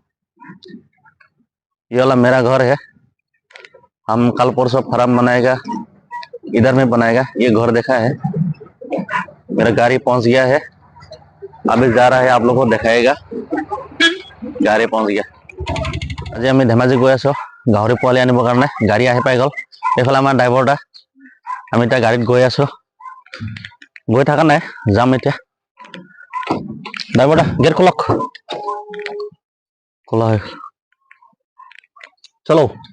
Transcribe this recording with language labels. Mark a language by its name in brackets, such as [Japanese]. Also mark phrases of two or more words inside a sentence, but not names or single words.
[Hindi] ये वाला मेरा घर है। हम कल परसों फार्म बनाएगा, इधर में बनाएगा। ये घर देखा है। मेरा गाड़ी पहुंच गया है, अभी जा रहा है, आप लोग को दिखाएगा। गाड़ी पहुंच गया। [Assamese] আজি আমি ধেমাজি গৈ আছো গাহৰি পোৱালি আনিবৰ কাৰণে। গাড়ী আহি পাই গ'ল। এইফালে আমাৰ ড্ৰাইভাৰটা, আমি এতিয়া গাড়ীত গৈ আছো। গৈ থকা নাই, যাম এতিয়া। ড্ৰাইভাৰটা গেট খোলক। খোলা হয়, চলো।